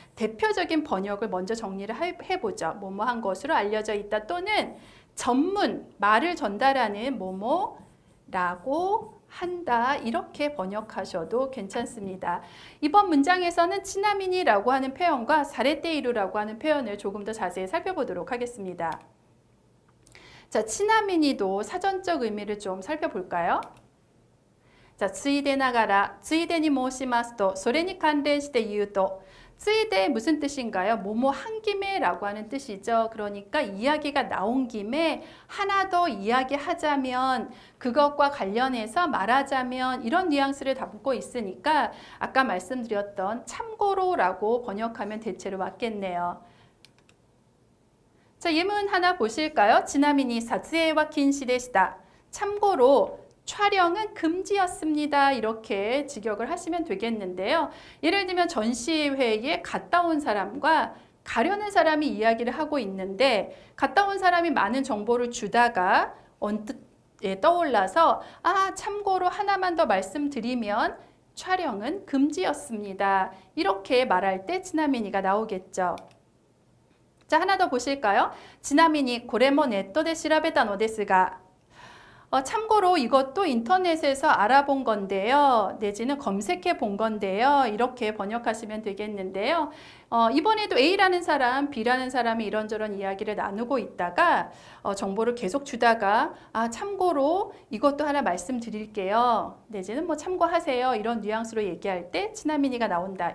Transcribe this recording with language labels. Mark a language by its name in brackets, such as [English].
[Korean] 대표적인 번역을 먼저 정리를 해보죠. 뭐뭐한 것으로 알려져 있다 또는 전문, 말을 전달하는 뭐뭐라고 한다. 이렇게 번역하셔도 괜찮습니다. 이번 문장에서는 치나미니라고 하는 표현과 사레테이루라고 하는 표현을 조금 더 자세히 살펴보도록 하겠습니다. 자, 치나미니도 사전적 의미를 좀 살펴볼까요? [Japanese] 자, ついでながら、ついでに申しますと、それに関連して言うと、 ついで [Korean] 무슨 뜻인가요? 뭐뭐 한 김에라고 하는 뜻이죠. 그러니까 이야기가 나온 김에 하나 더 이야기하자면 그것과 관련해서 말하자면 이런 뉘앙스를 담고 있으니까 아까 말씀드렸던 참고로라고 번역하면 대체로 맞겠네요. 자, 예문 하나 보실까요? [Japanese] ちなみに撮影は禁止でした. [Korean] 참고로 촬영은 금지였습니다. 이렇게 직역을 하시면 되겠는데요. 예를 들면 전시회에 갔다 온 사람과 가려는 사람이 이야기를 하고 있는데 갔다 온 사람이 많은 정보를 주다가 언뜻 떠올라서 참고로 하나만 더 말씀드리면 촬영은 금지였습니다. 이렇게 말할 때 치나미니가 나오겠죠. 자, 하나 더 보실까요? [Japanese] ちなみにこれもネットで調べたのですが [Korean] 참고로 이것도 인터넷에서 알아본 건데요. 내지는 검색해 본 건데요. 이렇게 번역하시면 되겠는데요. 이번에도 A라는 사람, B라는 사람이 이런저런 이야기를 나누고 있다가 정보를 계속 주다가 참고로 이것도 하나 말씀드릴게요. 내지는 뭐 참고하세요. 이런 뉘앙스로 얘기할 때 치나미니가 나온다.